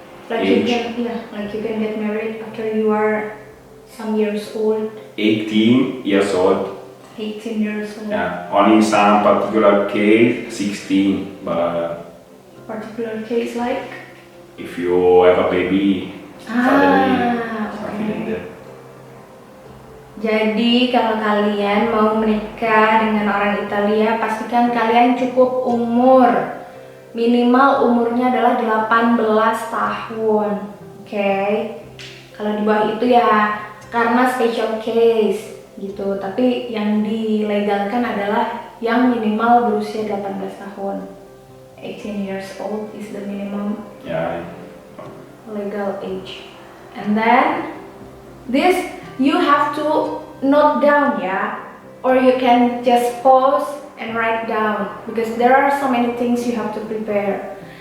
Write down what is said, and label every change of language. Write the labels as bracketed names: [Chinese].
[English] Like you can get married after you are some years old. 18 years old. 18 years old. Yeah, only some particular case 16, but Particular case like? if you have a baby, suddenly something like okay. that. [Indonesian] Jadi kalau kalian mau menikah dengan orang Italia, pastikan kalian cukup umur. Minimal umurnya adalah 18 tahun. Oke. Kalau di bawah itu ya karena [English] special case [Indonesian] gitu. Tapi yang dilegalkan adalah yang minimal berusia 18 tahun. [English] 18 years old is the minimum Yeah, legal age. And then this you have to note down, yeah, or you can just pause and write down because there are so many things you have to prepare.